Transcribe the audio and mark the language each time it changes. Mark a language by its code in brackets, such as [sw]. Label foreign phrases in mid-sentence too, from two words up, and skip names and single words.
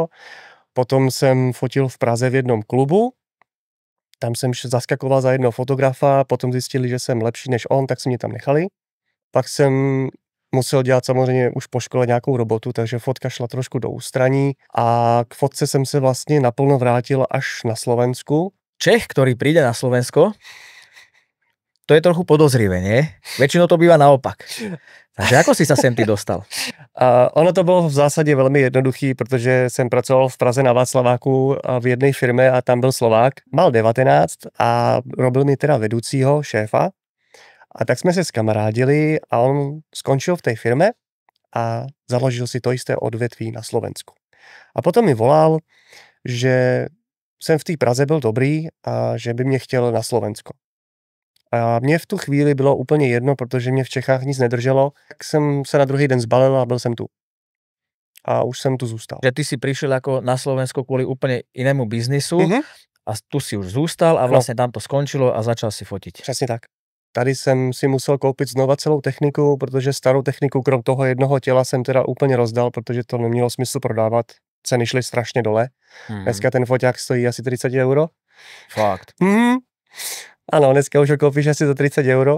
[cs] Potom jsem fotil v Praze v jednom klubu, tam jsem zaskakoval za jednoho fotografa, potom zjistili, že jsem lepší než on, tak si mě tam nechali. Pak jsem musel dělat samozřejmě už po škole nějakou robotu, takže fotka šla trošku do ústraní a k fotce jsem se vlastně naplno vrátil až na Slovensku. [sk] Čech, ktorý príde na Slovensko, to je trochu podozrivé, nie? Väčšinou to býva naopak. Takže ako si sa sem ty dostal? [cs] Ono to bylo v zásadě velmi jednoduchý, protože jsem pracoval v Praze na Václaváku v jedné firmě a tam byl Slovák. [sk] Mal 19 a robil mi teda vedoucího šéfa. [cs] A tak jsme se skamarádili a on skončil v té firmě a založil si to jisté odvětví na Slovensku. A potom mi volal, že jsem v té Praze byl dobrý a že by mě chtěl na Slovensko. A mě v tu chvíli bylo úplně jedno, protože mě v Čechách nic nedrželo, tak jsem se na druhý den zbalil a byl jsem tu. A už jsem tu zůstal. [sk] Že ty si prišiel ako na Slovensko kvôli úplne inému biznisu a tu si už zůstal a vlastne tam to skončilo a začal si fotiť. [cs] Přesně tak. Tady jsem si musel koupit znova celou techniku, protože starou techniku krom toho jednoho těla jsem teda úplně rozdal, protože to nemělo smysl prodávat. Ceny šly strašně dole. Dneska ten foťák stojí asi 30 euro. Fakt. Ano, dneska už ho koupíš asi za 30 euro.